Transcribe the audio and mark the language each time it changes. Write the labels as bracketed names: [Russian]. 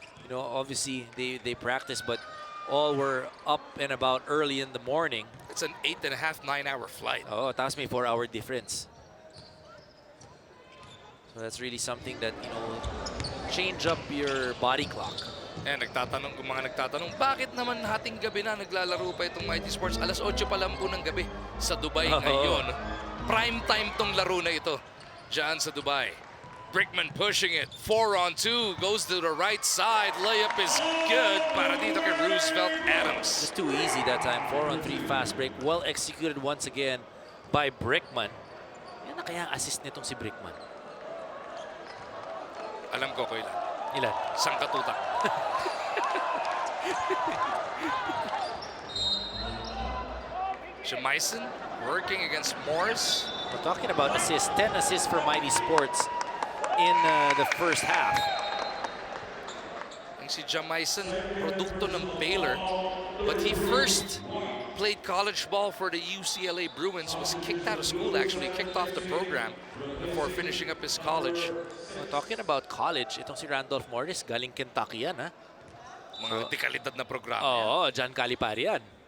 [English] You know, obviously they practice, but all were up and about early in the morning. It's an 8.5, 9-hour flight. [Filipino] Oh, taas may [English] 4-hour difference. So that's really something that, you know, change up your body clock. [Filipino] Eh, kung mga nagtatanong, bakit naman hating gabi na naglalaro pa itong Mighty Sports? Alas 8 pa lang po ng gabi sa Dubai ngayon. [English] Prime time [Filipino] tong laro na ito dyan sa Dubai. [English] Brickman pushing it. 4-on-2. Goes to the right side. Layup is good [Filipino] para dito kay [English] Roosevelt Adams. Just too easy that time. 4-on-3 fast break. Well executed once again by Brickman. [Filipino] Yan na kaya ang assist nitong si Brickman. Alam ko ilan. Ilan? Sangkatutak. [English] Jamison working against Morris. We're talking about assists. 10 assists for Mighty Sports in the first half. [Filipino] Ang si Jamison, produkto ng Baylor. [English] But he first played college ball for the UCLA Bruins. Was kicked out of school, actually. Kicked off the program before finishing up his college. We're talking about college. [Filipino] Itong si Randolph Morris, galing Kentucky yan, ha? Mga dekalidad na programa. Oo, John Calipari yan.